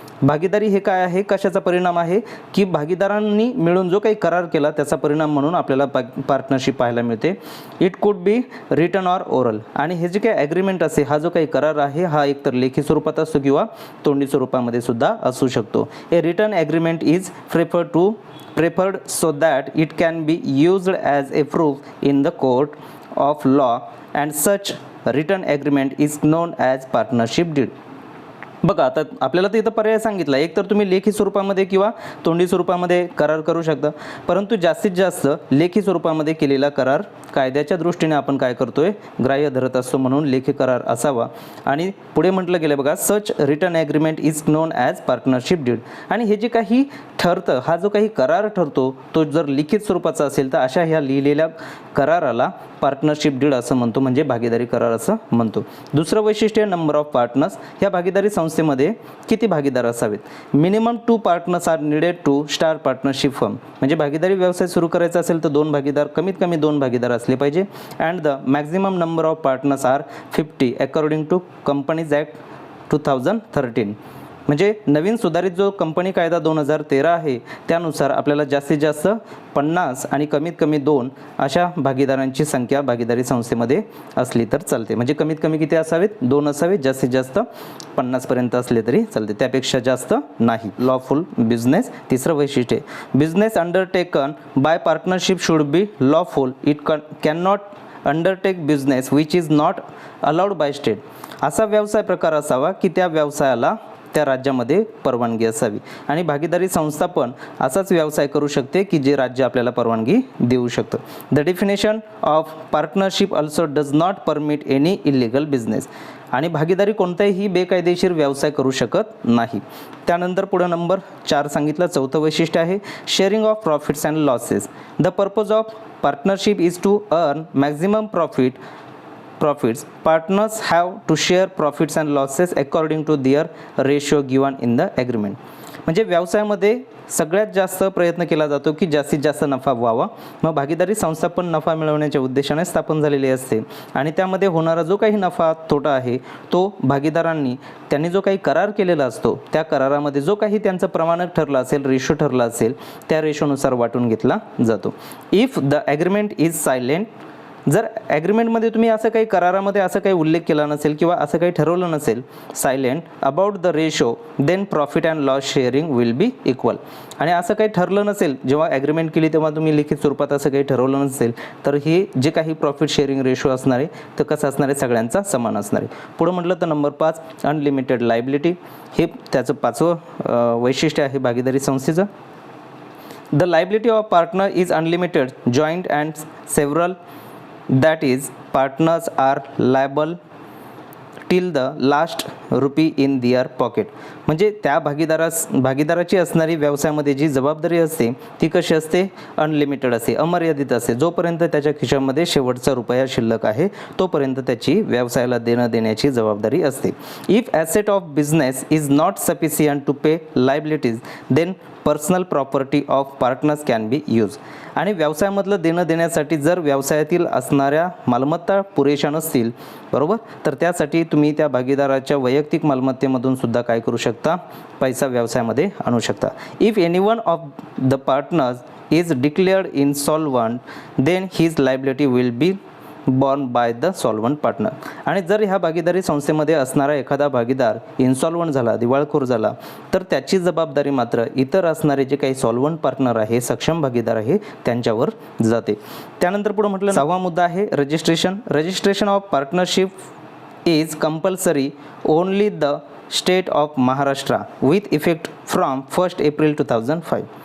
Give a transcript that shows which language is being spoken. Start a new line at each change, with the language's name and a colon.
Marathi: भागीदारी हे काय आहे, कशाचा परिणाम आहे की भागीदारांनी मिळून जो काही करार केला त्याचा परिणाम म्हणून आपल्याला पार्टनरशिप पाहायला मिळते।
English: It could be written or oral.
Marathi: आणि हे जे काही ॲग्रीमेंट असे, हा जो काही करार आहे हा एकतर लेखी स्वरूपात असतो किंवा तोंडी स्वरूपामध्ये सुद्धा असू शकतो।
English: A written agreement is preferred so that it can be used as a proof in the court of law and such written agreement is known as partnership deed.
Marathi: बघा, आता आपल्याला तर इथं पर्याय सांगितला, एक तर तुम्ही लेखी स्वरूपामध्ये किंवा तोंडी स्वरूपामध्ये करार करू शकता, परंतु जास्तीत जास्त लेखी स्वरूपामध्ये केलेला करार कायद्याच्या दृष्टीने आपण काय करतोय, ग्राह्य धरत असतो, म्हणून लेखी करार असावा। आणि पुढे म्हटलं गेलं बघा, सच return agreement is non as partnership did. आणि हे जे काही ठरतं, हा जो काही करार ठरतो तो जर लिखित स्वरूपाचा असेल तर अशा ह्या लिहिलेल्या कराराला पार्टनरशिप डीड असं म्हणतो, म्हणजे भागीदारी करार असं म्हणतो। दुसरं वैशिष्ट्य नंबर ऑफ पार्टनर्स। ह्या भागीदारी संस्थेमध्ये किती भागीदार असावेत?
English: Minimum 2 partners are needed to start partnership firm.
Marathi: म्हणजे भागीदारी व्यवसाय सुरू करायचा असेल तर 2 भागीदार, कमीत कमी 2 भागीदार असले पाहिजे।
English: And the maximum number of partners are 50 according to companies act 2013।
Marathi: म्हणजे नवीन सुधारित जो कंपनी कायदा 2013 आहे त्यानुसार आपल्याला जास्तीत जास्त 50 आणि कमीत कमी 2 अशा भागीदारांची संख्या भागीदारी संस्थेमध्ये असली तर चालते। म्हणजे कमीत कमी किती असावेत? 2 असावेत, जास्तीत जास्त 50 पर्यंत असले तरी चालते, त्यापेक्षा जास्त नाही।
English: Lawful business.
Marathi: तिसरं वैशिष्ट्य,
English: Business undertaken by partnership should be lawful. It can not undertake business which is not allowed by state.
Marathi: असा व्यवसाय प्रकार असावा की त्या व्यवसायाला त्या राज्यामध्ये परवानगी असावी। आणि भागीदारी संस्था पण असाच व्यवसाय करू शकते की जे राज्य आपल्याला परवानगी देऊ शकतं।
English: The definition of partnership also does not permit any illegal business.
Marathi: आणि भागीदारी कोणताही बेकायदेशीर व्यवसाय करू शकत नाही। त्यानंतर पुढे नंबर 4 सांगितलं, चौथं वैशिष्ट्य आहे
English: Sharing of profits and losses. The purpose of partnership is to earn maximum profits. Partners have to share profits and losses according to their ratio given in the agreement.
Marathi: म्हणजे व्यवसायामध्ये सगळ्यात जास्त प्रयत्न केला जातो की जास्तीत जास्त नफा व्हावा। मग भागीदारी संस्था पण नफा मिळवण्याच्या उद्देशाने स्थापन झालेली असते आणि त्यामध्ये होणारा जो काही नफा तोटा आहे तो भागीदारांनी त्यांनी जो काही करार केलेला असतो त्या करारामध्ये जो काही त्यांचं प्रमाणक ठरलं असेल, रेशो ठरला असेल, त्या रेशोनुसार वाटून घेतला जातो।
English: if the agreement is silent,
Marathi: जर ॲग्रीमेंटमध्ये तुम्ही असं काही करारामध्ये असं काही उल्लेख केला नसेल किंवा असं काही ठरवलं नसेल
English: Silent about the ratio, then profit and loss sharing will be equal.
Marathi: आणि असं काही ठरलं नसेल, जेव्हा ॲग्रीमेंट केली तेव्हा तुम्ही लिखित स्वरूपात असं काही ठरवलं नसेल तर हे जे काही प्रॉफिट शेअरिंग रेशो असणार आहे तर कसं असणार आहे, सगळ्यांचा समान असणार आहे। पुढं म्हटलं तर नंबर 5 अनलिमिटेड लायबिलिटी। हे त्याचं 5वं वैशिष्ट्य आहे भागीदारी संस्थेचं।
English: The liability of partner is unlimited, joint and several. That is, partners are liable till the last rupee in their pocket.
Marathi: म्हणजे त्या भागीदाराची असणारी व्यवसायामध्ये जी जबाबदारी असते ती कशी असते? अनलिमिटेड असते, अमर्यादित असते। जोपर्यंत त्याच्या खिशामध्ये शेवटचा रुपया शिल्लक आहे तोपर्यंत त्याची व्यवसायाला देण्याची जबाबदारी असते।
English: If asset of business is not sufficient to pay liabilities, then personal property of partners can be use.
Marathi: आणि व्यवसायामधलं देणं देण्यासाठी जर व्यवसायातील असणाऱ्या मालमत्ता पुरेशा नसतील, बरोबर, तर त्यासाठी तुम्ही त्या भागीदाराच्या वैयक्तिक मालमत्तेमधून सुद्धा काय करू शकता? पैसा व्यवसायामध्ये आणू शकता।
English: If anyone of the partners is declared insolvent, then his liability will be borne by the solvent partner.
Marathi: आणि जर ह्या भागीदारी संस्थेमध्ये असणारा एखादा भागीदार इन्सॉल्वंट झाला, दिवाळखोर झाला, तर त्याची जबाबदारी मात्र इतर असणारे जे काही सॉल्वंट पार्टनर आहे, सक्षम भागीदार आहे, त्यांच्यावर जाते। त्यानंतर पुढे म्हटलं 6वा मुद्दा आहे registration.
English: Registration of partnership is compulsory only the state of Maharashtra with effect from 1 April 2005।